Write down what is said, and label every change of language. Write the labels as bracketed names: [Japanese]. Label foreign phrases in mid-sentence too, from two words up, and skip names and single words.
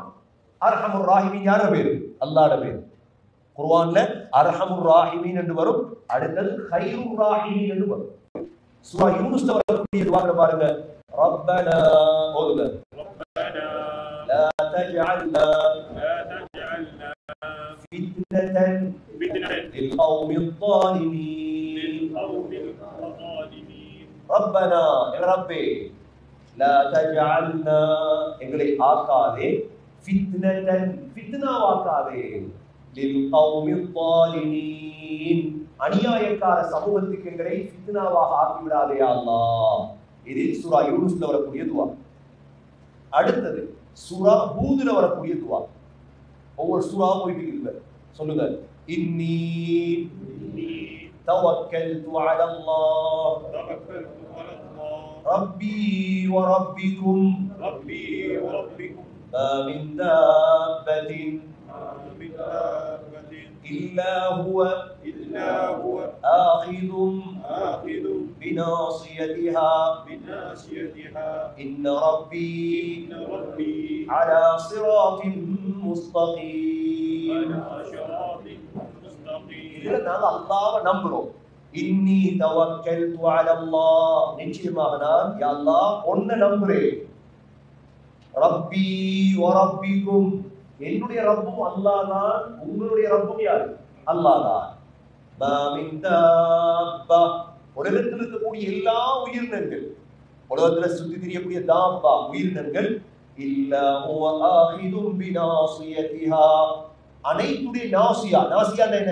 [Arabic] أرحم الراحمين [Tamil] யார பேரு? அல்லாஹ்வோட பேரு. குர்ஆன்ல [Arabic] أرحم الراحمين [Tamil] என்று வரும். அடுத்தது [Arabic] خير الراحمين [Tamil] என்று வரும். சூரா யூனுஸ்ல வரக்கூடிய துஆக்களை பாருங்க. [Arabic] ரப்பனா ஓதுங்க. ربنا لا تجعلنا فتنة للقوم الظالمين. ربنا يا ربي لا تجعلنا [Tamil] எங்களை ஆக்காதே [Arabic] فتنة فتنة [Tamil] ஆக்காதே [Arabic] للقوم الظالمين [Tamil] அநியாயக்கார சமூகத்துக்கு எங்களை ஃபித்னாவாக ஆக்கி விடாதே [Arabic] يا الله. [Tamil] இது சூரா யூனுஸ்ல வரக்கூடிய துஆ. அடுத்தது சூரா ஹூத்ல வரக்கூடிய துஆ. ஒவ்வொரு சூறா போயிட்டு இருக்கு. சொல்லுங்க. [Arabic] إني توكلت على الله ربي وربكم ما من دابة من دابة إلا هو آخذ بناصيتها بناصيتها إن ربي على على صراط مستقيم. صراط مستقيم. [Tamil] இதுல நாங்க அல்லாஹ்வை நம்புறோம். [Arabic] إني توكلت على الله, [Tamil] நிச்சயமாக நான் [Arabic] يا الله [Tamil] உன்னை நம்புறேன். [Arabic] ربي وربكم, [Tamil] என்னுடைய ரப்பும் அல்லாஹ் தான், உங்களுடைய ரப்பும் யார்? அல்லாஹ் தான். [Arabic] ما من دابة, [Tamil] உலகத்தில் இருக்கக்கூடிய எல்லா உயிரினங்கள், உலகத்தில் சுற்றி திரியக்கூடிய தாப்பா உயிரினங்கள், [Arabic] إلا هو آخذ بناصيتها, [Tamil] அனைத்துடைய நாசியா, நாசியா என்ன?